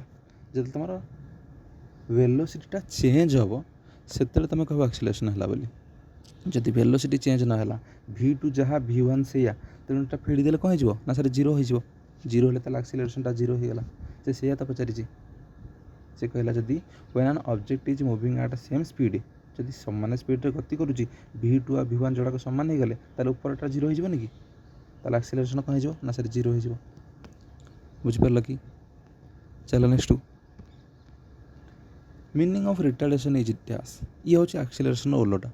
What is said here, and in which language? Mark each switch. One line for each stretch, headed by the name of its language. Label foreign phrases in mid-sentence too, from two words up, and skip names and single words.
Odia: ଯେତେବେଳେ ତୁମର ଭେଲୋସିଟିଟା ଚେଞ୍ଜ ହେବ ସେତେବେଳେ ତୁମେ କହିବ ଆକ୍ସିଲେରେସନ୍ ହେଲା ବୋଲି। ଯଦି ଭେଲୋସିଟି ଚେଞ୍ଜ ନ ହେଲା v2 ଯାହା v1 ସେଇଆ, ତେଣୁ ଏଇଟା ଫେଡ଼ି ଦେଲେ କ'ଣ ହେଇଯିବ ନା ସାର୍ ଜିରୋ ହେଇଯିବ। ଜିରୋ ହେଲେ ତାହେଲେ ଆକ୍ସିଲେରେସନ୍ଟା ଜିରୋ ହେଇଗଲା। ସେ ସେଇଆ ତ ପଚାରିଛି। ସେ କହିଲା ଯଦି
English: when an object is moving at same speed,
Odia: ଯଦି ସମାନ ସ୍ପିଡ଼ରେ ଗତି କରୁଛି v2 ଆଉ v1 ଯୋଡ଼ାକ ସମାନ ହେଇଗଲେ ତାହେଲେ ଉପରଟା ଜିରୋ ହେଇଯିବନି କି? ତାହେଲେ ଆକ୍ସିଲେରେସନ୍ କ'ଣ ହେଇଯିବ ନା ସାର୍ ଜିରୋ ହେଇଯିବ। ବୁଝିପାରିଲ କି? ଚାଲ ନେକ୍ସଟ।
English: meaning of retardation is dash.
Odia: ଇଏ ହେଉଛି ଆକ୍ସିଲେରେସନ୍ ଓଲଟା।